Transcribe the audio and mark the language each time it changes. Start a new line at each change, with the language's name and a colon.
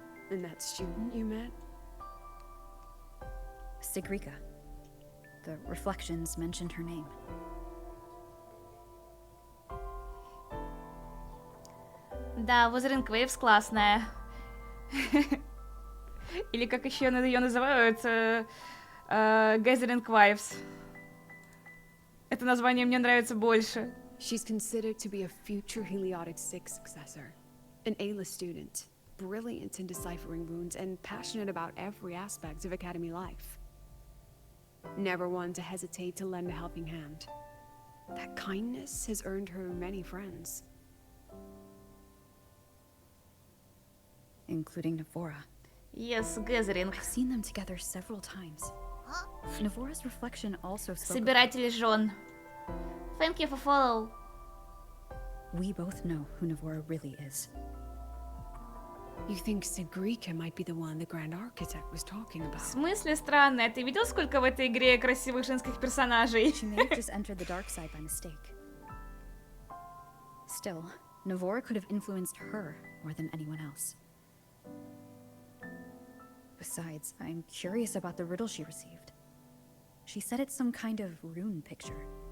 English: And that student you met? Sigrika. The reflections mentioned her name.
Russian: Да, Wuthering Waves классная. Или как еще ее называют, Gathering Wives. Это название мне нравится больше.
English: She's considered to be a future Heliotic 6 successor. An A-list student, brilliant in deciphering runes and passionate about every aspect of Academy life. Never one to hesitate to lend a helping hand. That kindness has earned her many friends. Including Navora. Yes, Gathering. I've seen them together several times. Navora's reflection also spoke.
Russian: Собиратели жен.
English: Thank you for follow. We both know who Navora really is. You think Sigrika might be the one the Grand Architect was talking about?
Russian: В смысле странно? Ты видел, сколько в этой игре красивых женских персонажей?
English: She may have just entered the dark side by mistake. Still, Navora could have influenced her more than anyone else. Besides, I'm curious about the riddle she received. She said it's some kind of rune picture.